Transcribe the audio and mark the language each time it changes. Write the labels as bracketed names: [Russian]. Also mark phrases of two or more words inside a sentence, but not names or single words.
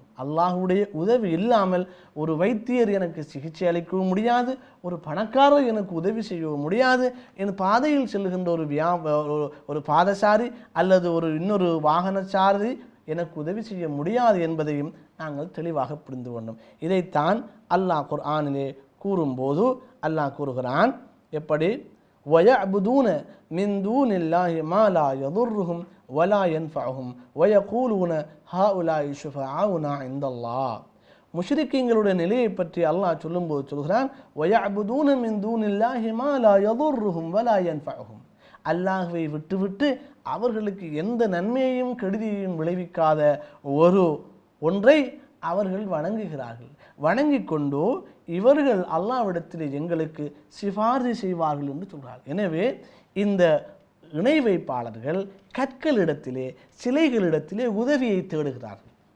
[Tamil] அல்லாஹ்வுடைய உதவி இல்லாமல் ஒரு வைத்தியர் எனக்கு சிகிச்சை அளிக்கவும் முடியாது, ஒரு பணக்காரர் எனக்கு உதவி செய்யவும் முடியாது, என் பாதையில் செல்லுகின்ற ஒரு பாதசாரி அல்லது இன்னொரு வாகனச்சாரி எனக்கு உதவி செய்ய முடியாது என்பதையும் நாங்கள் தெளிவாக புரிந்து கொண்டோம். இதைத்தான் அல்லாஹ் குர்ஆனிலே கூறும்போது அல்லாஹ் கூறுகிறான், எப்படி? [Arabic] وَيَعْبُدُونَ مِنْ دُونِ اللَّهِ مَا لَا يَضُرُّهُمْ وَلَا يَنْفَعُهُمْ وَيَقُولُونَ هَؤُلَاءِ شُفَعَاؤُنَا عِنْدَ اللَّهِ. [Tamil] முஷ்ரிக்கீங்களுடைய நிலையை பற்றி அல்லாஹ் சொல்லும்போது சொல்கிறான், [Arabic] وَيَعْبُدُونَ مِنْ دُونِ اللَّهِ مَا لَا يَضُرُّهُمْ وَلَا يَنْفَعُهُمْ. [Tamil] அல்லாஹ்வை விட்டுவிட்டு அவர்களுக்கு எந்த நன்மையையும் கெடுதியையும் விளைவிக்காத ஒரு ஒன்றை அவர்கள் வணங்குகிறார்கள். வணங்கி கொண்டு இவர்கள் அல்லாஹ்விடத்திலே எங்களுக்கு சிபாரிசு செய்வார்கள் என்று சொல்கிறார்கள். எனவே இந்த இணை வைப்பாளர்கள் கற்களிடத்திலே சிலைகளிடத்திலே உதவியை தேடுகிறார்கள்.